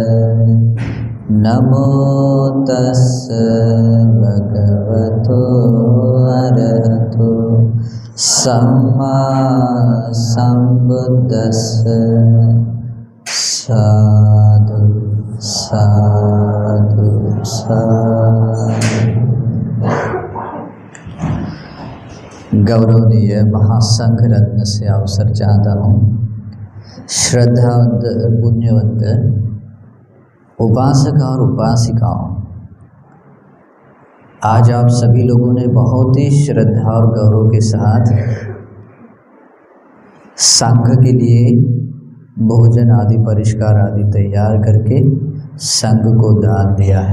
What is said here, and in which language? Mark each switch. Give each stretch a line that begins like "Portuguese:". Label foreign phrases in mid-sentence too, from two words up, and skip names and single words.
Pali: नमो तस् भगवतो अरहतो सम्मा संबुद्धस्स। साधु साधु साधु।
Hindi: गौरवनीय महासंघ रत्न से अवसर चाहता हूँ। श्रद्धावंत पुण्यवंत उपासक और उपासिकाओं, आज आप सभी लोगों ने बहुत ही श्रद्धा और गौरव के साथ संघ के लिए भोजन आदि परिष्कार आदि तैयार करके संघ को दान दिया है।